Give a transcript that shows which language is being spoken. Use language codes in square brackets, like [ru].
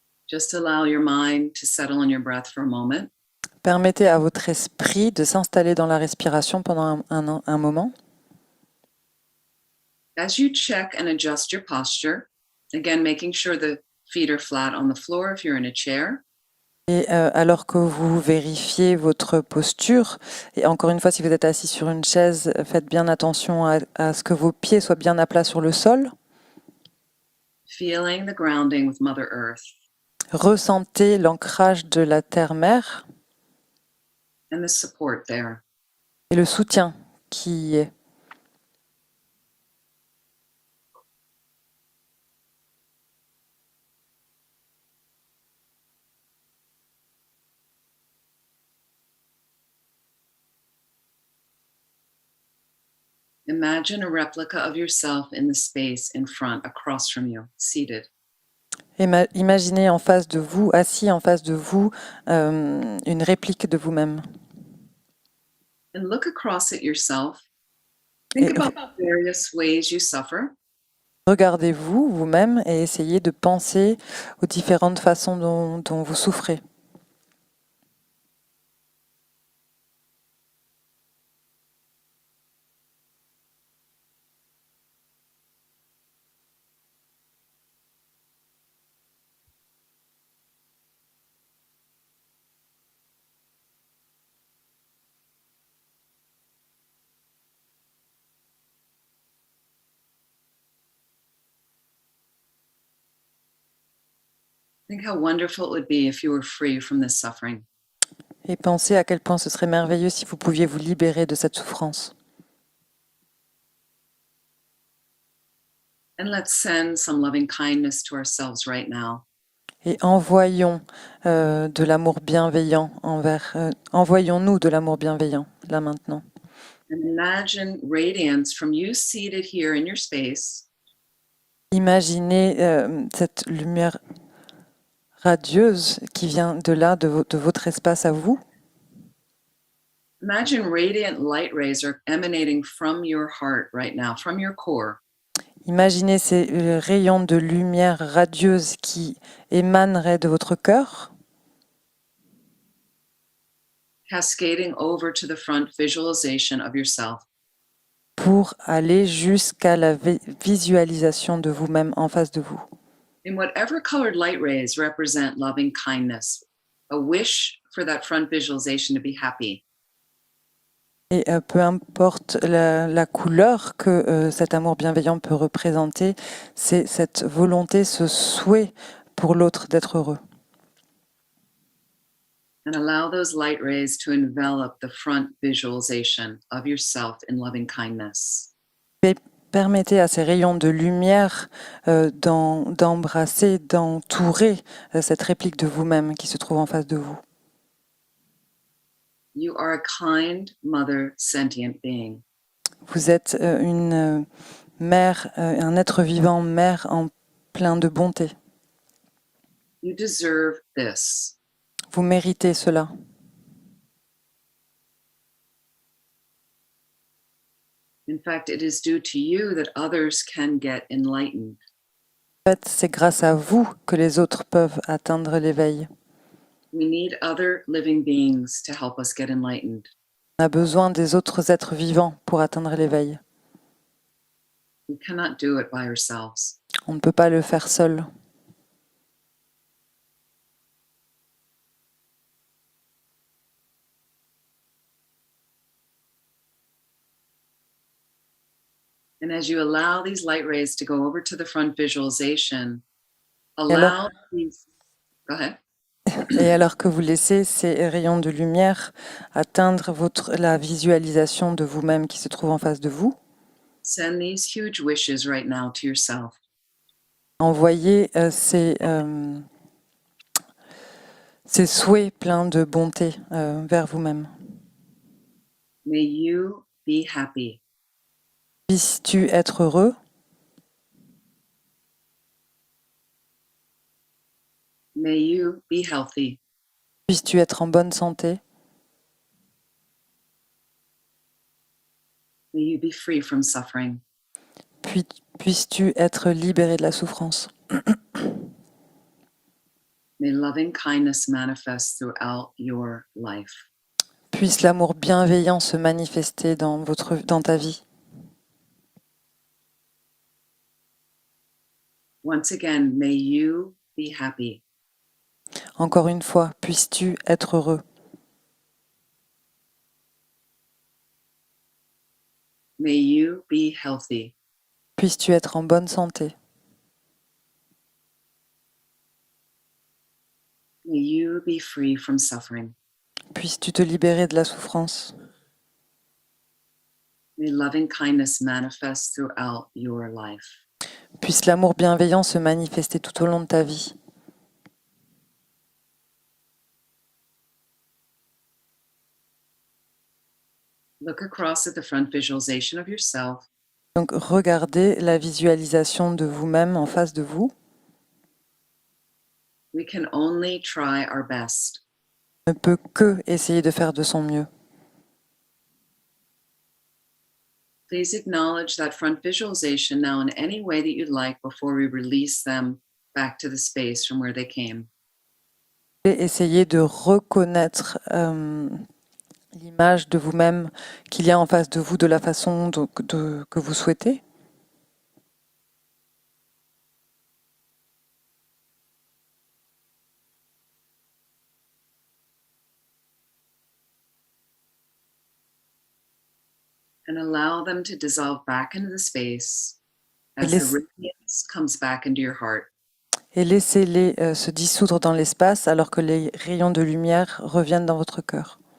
[en] Just allow your mind to settle on your breath for a moment. [fr] Permettez à votre esprit de s'installer dans la respiration pendant un moment. [en] As you check and adjust your posture, again, making sure the feet are flat on the floor if you're in a chair. [fr] Et alors que vous vérifiez votre posture, et encore une fois, si vous êtes assis sur une chaise, faites bien attention à ce que vos pieds soient bien à plat sur le sol. [en] Feeling the grounding with Mother Earth [fr] Ressentez l'ancrage de la terre-mère [en] and the support there. [fr] et le soutien qui y est. [en] Imagine a replica of yourself in the space in front, across from you, seated. [fr] Imaginez en face de vous, assis en face de vous, une réplique de vous-même. [en] And look across at yourself. Think [fr] Et [en] about the various ways you suffer. [fr] regardez-vous vous-même et essayez de penser aux différentes façons dont vous souffrez. [en] Think how wonderful it would be if you were free from this suffering. [fr] Et pensez à quel point ce serait merveilleux si vous pouviez vous libérer de cette souffrance. [en] And let's send some loving kindness to ourselves right now. [fr] Et envoyons de l'amour bienveillant envoyons-nous de l'amour bienveillant, là maintenant. [en] And imagine radiance from you seated here in your space. [fr] Imaginez cette lumière radieuse qui vient de là, de votre espace à vous. [en] Imagine radiant light rays are emanating from your heart right now, from your core. [fr] Imaginez ces rayons de lumière radieuse qui émaneraient de votre cœur, [en] Cascading over to the front visualization of yourself. [fr] pour aller jusqu'à la visualisation de vous-même en face de vous. [en] In whatever colored light rays represent loving kindness, a wish for that front visualization to be happy. [fr] Et peu importe la couleur que cet amour bienveillant peut représenter, c'est cette volonté, ce souhait pour l'autre d'être heureux. [en] And allow those light rays to envelop the front visualization of yourself in loving kindness. [fr] Permettez à ces rayons de lumière d'embrasser, d'entourer cette réplique de vous-même qui se trouve en face de vous. [en] You are a kind mother sentient being. [fr] Vous êtes une mère, un être vivant, mère en plein de bonté. [en] You deserve this. [fr] Vous méritez cela. [en] In fact, it is due to you that others can get enlightened. [fr] En fait, c'est grâce à vous que les autres peuvent atteindre l'éveil. [en] We need other living beings to help us get enlightened. [fr] On a besoin des autres êtres vivants pour atteindre l'éveil. [en] We cannot do it by ourselves. [fr] On ne peut pas le faire seul. [en] And as you allow these light rays to go over to the front visualization, allow these. Go ahead. [fr] Et alors que vous laissez ces rayons de lumière atteindre la visualisation de vous-même qui se trouve en face de vous, [en] Send these huge wishes right now to yourself. [fr] envoyez ces souhaits pleins de bonté vers vous-même. [en] May you be happy. [fr] Puisses-tu être heureux? [en] May you be healthy. [fr] Puisses-tu être en bonne santé? [en] May you be free from suffering. [fr] Puisses-tu être libéré de la souffrance? [en] May loving kindness manifest throughout your life. [fr] Puisse l'amour bienveillant se manifester dans ta vie. [en] Once again, may you be happy. [fr] Encore une fois, puisses-tu être heureux? [en] May you be healthy. [fr] Puisses-tu être en bonne santé? [en] May you be free from suffering. [fr] Puisses-tu te libérer de la souffrance? [en] May loving kindness manifest throughout your life. [fr] Puisse l'amour bienveillant se manifester tout au long de ta vie. [en] Look across at the front visualization of yourself. [fr] Donc regardez la visualisation de vous-même en face de vous. [en] We can only try our best. [fr] On ne peut que essayer de faire de son mieux. [en] Please acknowledge that front visualization now in any way that you'd like before we release them back to the space from where they came. [fr] Et essayez de reconnaître l'image de vous-même qu'il y a en face de vous de la façon que vous souhaitez. [en] And allow them to dissolve back into the space as the radiance comes back into your heart. [fr] et laissez-les se dissoudre dans l'espace alors que les rayons de lumière reviennent dans votre cœur.